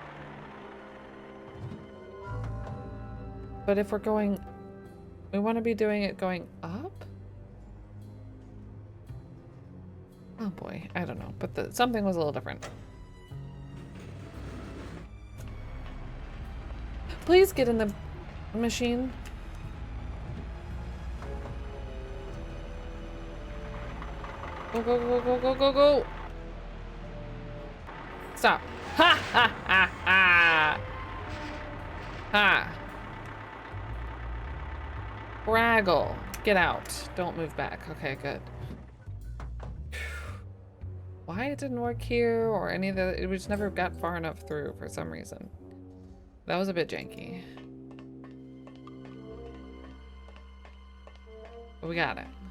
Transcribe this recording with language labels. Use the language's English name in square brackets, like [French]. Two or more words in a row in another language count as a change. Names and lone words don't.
[English] But if we're going, we want to be doing it going up? Oh boy, I don't know, but something was a little different. Please get in the machine. Go, go, go, go, go, go, go. Stop. Ha ha ha ha. Ha. Braggle. Get out. Don't move back. Okay, good. Why it didn't work here or any of the, it just never got far enough through for some reason. That was a bit janky. But we got it.